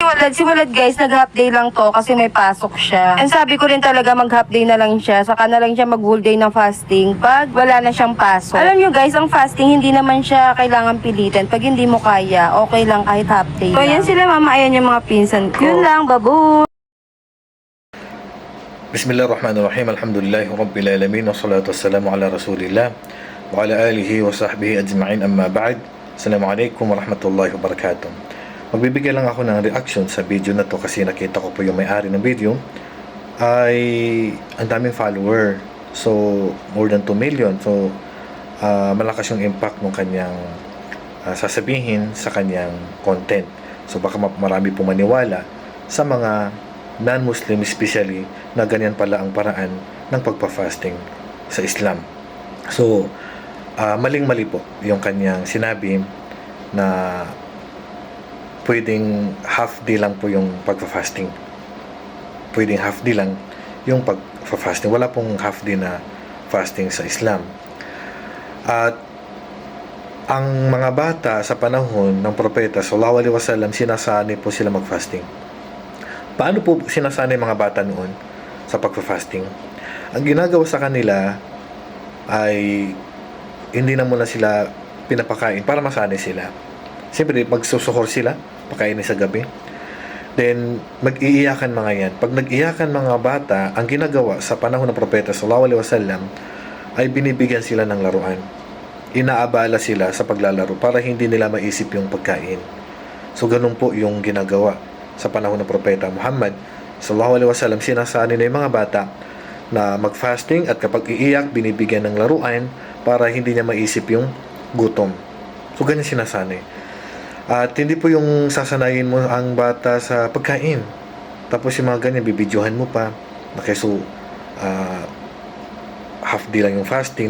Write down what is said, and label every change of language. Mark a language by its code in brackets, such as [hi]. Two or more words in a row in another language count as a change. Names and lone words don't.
[tl] Simulad guys, nag- [en] half day [tl] lang to kasi may pasok siya. And sabi ko rin talaga mag- [en] half day [tl] na lang siya, saka na lang siya mag- [en] whole day [tl] ng fasting pag wala na siyang pasok. Alam nyo guys, ang fasting hindi naman siya kailangan pilitin. Pag hindi mo kaya, okay lang kahit [en] half day [tl] lang. So yan sila mama, ayan yung mga pinsan ko. Yun lang, babu. [ar] بسم الله الرحمن الرحيم. الحمد لله رب العالمين. والصلاة والسلام على رسول الله وعلى آله وصحبه أجمعين، أما بعد. السلام عليكم ورحمة الله وبركاته. [tl] Magbibigay lang ako ng reaction sa video na to kasi nakita ko po yung may-ari ng video ay ang daming follower. [en] So, more than 2 million. [tl] So, malakas yung impact ng kanyang sasabihin sa kanyang content. So, baka marami pong maniwala sa mga [en] non-Muslim especially [tl] na ganyan pala ang paraan ng pagpa-fasting sa Islam. So, maling-mali po yung kanyang sinabi na pwedeng [en] half day [tl] lang po yung pagpa-fasting. Pwedeng [en] half day [tl] lang yung pagpa-fasting. Wala pong [en] half day [tl] na fasting sa Islam. At ang mga bata sa panahon ng propeta [ar] صلى الله عليه وسلم, [tl] sinasanay po sila mag-fasting. Paano po sinasanay mga bata noon sa pagpa-fasting? Ang ginagawa sa kanila ay hindi na muna sila pinapakain para masanay sila. Siyempre, magsusuhor sila, pakainin sa gabi. Then, mag-iiyakan mga yan. Pag nag-iyakan mga bata, ang ginagawa sa panahon ng propeta [ar] صلى الله عليه وسلم [tl] ay binibigyan sila ng laruan. Inaabala sila sa paglalaro para hindi nila maisip yung pagkain. So, ganun po yung ginagawa sa panahon ng propeta Muhammad [ar] صلى الله عليه وسلم. [tl] Sinasanay na yung mga bata na mag-fasting at kapag iiyak, binibigyan ng laruan para hindi niya maisip yung gutom. So, ganyan sinasanay. At hindi po yung sasanayin mo ang bata sa pagkain. Tapos yung mga ganyan, bibidyohan mo pa. [en] Okay, so, half day [tl] lang yung fasting.